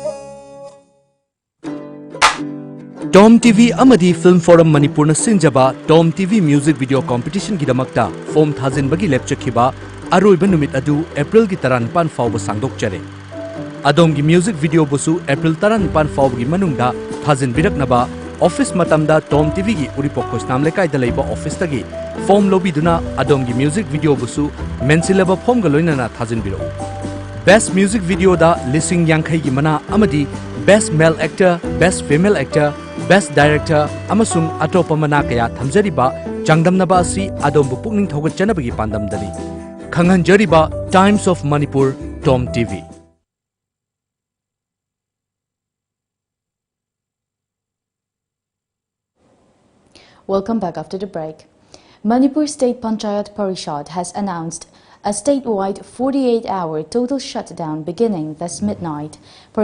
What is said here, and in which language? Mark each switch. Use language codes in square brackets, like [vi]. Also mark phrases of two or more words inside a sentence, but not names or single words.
[mni] TOMTV Amadi Film Forum Manipurna Sinjaba TOMTV Music Video Competition Gidamakta Form Thazin Bagi Lepcha Khiba Aroiba Numit Adu April Gi Taranpan Fauba Sangdok Chare Adom Gi [en] Music Video [mni] Busu April Taranpan Fauba Gi Manungda Thazin Biraknaba Office Matamda TOMTV Gi Uripokos Namlekai Dalaiba Office Tagi Form Lobiduna Adom Gi [en] Music Video [mni] Busu Mensilaba Form Galoinana Thazin Biro [en] Best Music Video [mni] da Lising Yankai Gi Mana Amadi [en] Best Male Actor, Best Female Actor, Best Director [mni] Amasung Atopa Mana Kaya Thamjariba Changdamnaba Asi Adom Pukning Thogat Chanabagi Pandam Dali Khangan Jariba Times of Manipur TOMTV. [en] Welcome back after the break. Manipur State Panchayat Parishad has announced a statewide 48-hour total shutdown beginning this midnight.